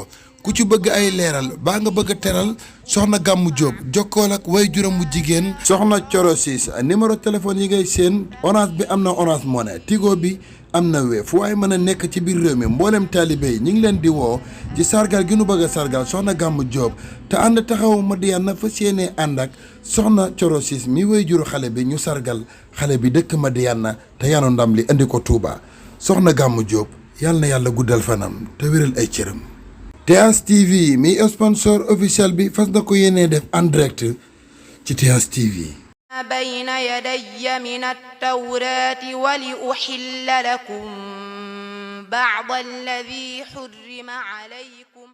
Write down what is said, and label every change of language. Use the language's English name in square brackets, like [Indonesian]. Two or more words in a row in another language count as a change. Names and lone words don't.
[Wolof] ku ci bëgg ay leeral baa nga bëgg a teral soxna Gamou Diop jokkool ak way juróom bu jigéen soxna Coro Sis numéro téléphone yi ngay seen Orange bi am na Orange Money Tigo bi am na Wave fu waaye mën a nekk ci biir réew mi mboolem taalibe yi ñu ngi leen di woo ci sargal gi nu bëgg a sargal soxna Gamou Diop te ànd taxawu Madiyana fas yéenee ànd ak soxna Coro Sis mi way juru xale bi ñu sargal xale bi dëkk Madiyana te yanu ndam li indi ko Touba soxna Gamou Diop yàlla na yàlla guddal fanam te wéral ay cëram. TH TV mi [French] sponsor officiel [Wolof] bi fas na ko yéenee def [French] en direct [Wolof] ci TH TV. [Arabic] بين يدي من التوراة ولأحل لكم بعض الذي حرم عليكم